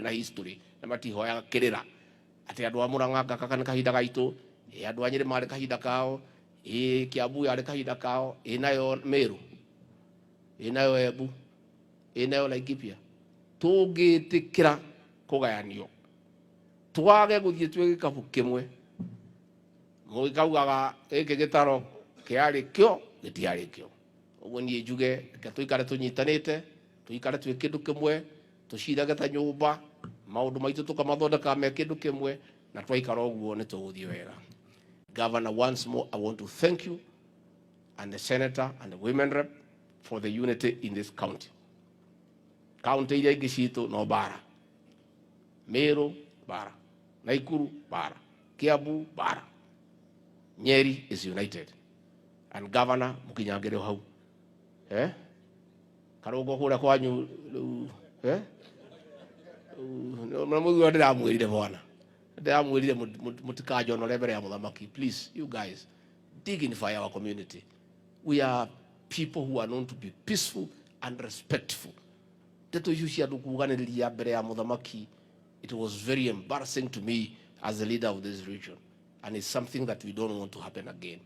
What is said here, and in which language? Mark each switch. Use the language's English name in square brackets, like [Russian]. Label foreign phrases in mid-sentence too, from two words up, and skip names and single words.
[English] na history [Kikuyu] na matihoya kirira ati andu a Murang'a gaka kana kahinda gaitu andu a Nyeri mari kahinda kao Kiambu yari kahinda kao nayo Meru nayo Embu nayo Laikipia Tũngĩtĩkĩra kũgayanio, twage gũthiĩ twĩ gĩkabũ kĩmwe, mũgĩkaugaga gĩkĩ gĩtaro kĩarĩ kĩo gĩtiarĩ kĩo. Ũguo niĩ njuge reke tũikare tũnyitanĩte, tũikare twĩ kĩndũ kĩmwe, tũcirage ta nyũmba, maũndũ maitũ tũkamathondeka me kĩndũ kĩmwe, na twaikara ũguo nĩ tũgũthiĩ wega. [English] Governor, once more, I want to thank you and the senator and the women rep for the unity in this county. [Kikuyu] County iria ingĩ citũ no bara. Meru, bara. Naikuru, bara. [English] Kiambu, bara. Nyeri is united. And Governor, [Kikuyu] mũkinyangĩre hau. Karũngo kũrĩa kwanyu, na mũthuri ndĩramwĩrire bwana. Ndĩramwĩrire mũtikajonore mbere ya mũthamaki. [English] Please, you guys, dignify our community. We are people who are known to be peaceful and respectful. It was very embarrassing to me as the leader of this region, and it's something that we don't want to happen again.